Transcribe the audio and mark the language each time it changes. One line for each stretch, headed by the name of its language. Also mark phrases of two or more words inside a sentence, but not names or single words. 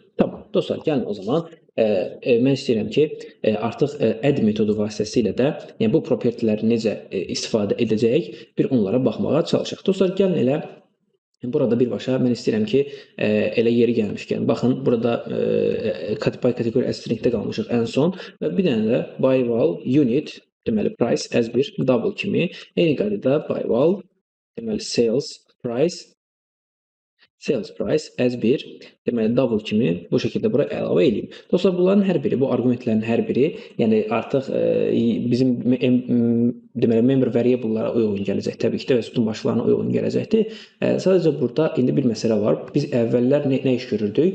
Azerbaijani: Tamam, dostlar, gəlin o zaman mən istəyirəm ki, artıq add metodu vasitəsilə də bu property-ləri necə istifadə edəcəyik, bir onlara baxmağa çalışaq. Dostlar, gəlin elə burada birbaşa mən istəyirəm ki, elə yeri gəlmişkən, baxın, burada
English: by category as stringdə
Azerbaijani: qalmışıq ən son və bir dənə də
English: by val unit,
Azerbaijani: deməli
English: price as
Azerbaijani: bir double kimi, eyni qaydada
English: by val,
Azerbaijani: deməli
English: sales price as
Azerbaijani: bir, deməli double kimi bu şəkildə bura əlavə edeyim. Dostlar, bunların hər biri, bu arqumentlərin hər biri, yəni artıq bizim deməli
English: member variable-lara
Azerbaijani: uyğun gələcək təbii ki də və sütun başlarına uyğun gələcəkdir. Sadəcə burada indi bir məsələ var. Biz əvvəllər nə iş görürdük?